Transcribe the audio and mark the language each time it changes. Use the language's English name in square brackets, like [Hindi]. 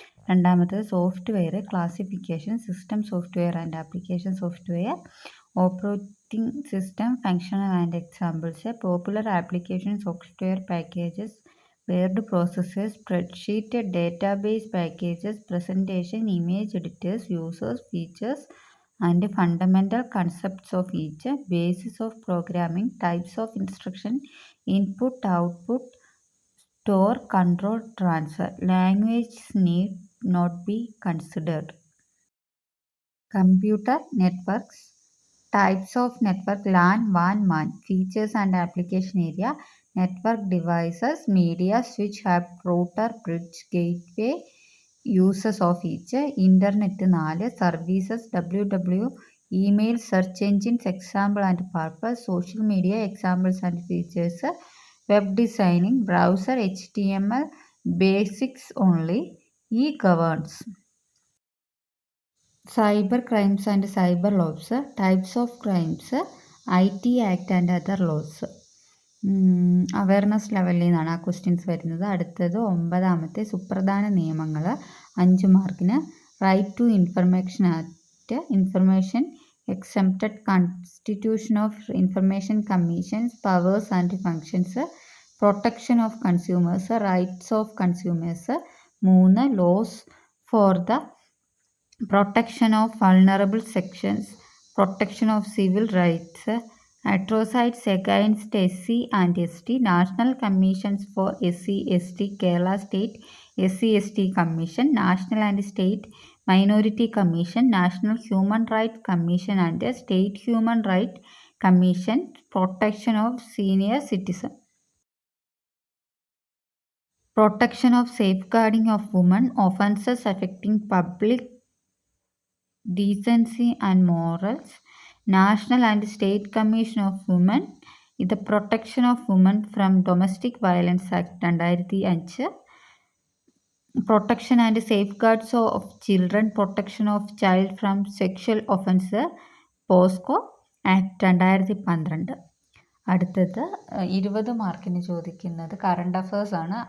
[Malayalam] രണ്ടാമത്തത് [English] Software classification, system software and application software, operating system functional and examples, popular application software packages, word processors, spreadsheet, database packages, presentation, image editors, users, features and fundamental concepts of each, basis of programming, types of instruction, input, output, store, control, transfer. Language need not be considered. Computer networks, types of network, LAN, WAN, MAN, features and application area, network devices, media, switch, hub, router, bridge, gateway, uses of each. Internet 4. Services, www, email, search engines, example and purpose, social media, examples and features, web designing, browser, HTML, basics only. E-governs. Cyber crimes and cyber laws, types of crimes, IT Act and other laws. [Malayalam] Awareness ലെവലിൽ നിന്നാണ് ആ questions വരുന്നത്. അടുത്തത് 9ാമത്തെ സുപ്രധാന നിയമങ്ങൾ 5 മാർക്കിന്. [English] Right to information act, information exempted, constitution of information commissions, powers and functions, protection of consumers, rights of consumers. 3. Laws for the protection of vulnerable sections, protection of civil rights, atrocities against SC and ST, National Commissions for SC ST, Kerala State SC ST Commission, National and State Minority Commission, National Human Rights Commission and State Human Rights Commission, Protection of Senior Citizen. Protection of safeguarding of women, offences affecting public decency and morals, National and State Commission of Women, the Protection of Women from Domestic Violence Act 2005, Protection and Safeguards of Children, Protection of Child from Sexual Offence, POSCO Act 2012. [Malayalam] അടുത്തത് 20 മാർക്കിന് ചോദിക്കുന്നത് current affairs ആണ്.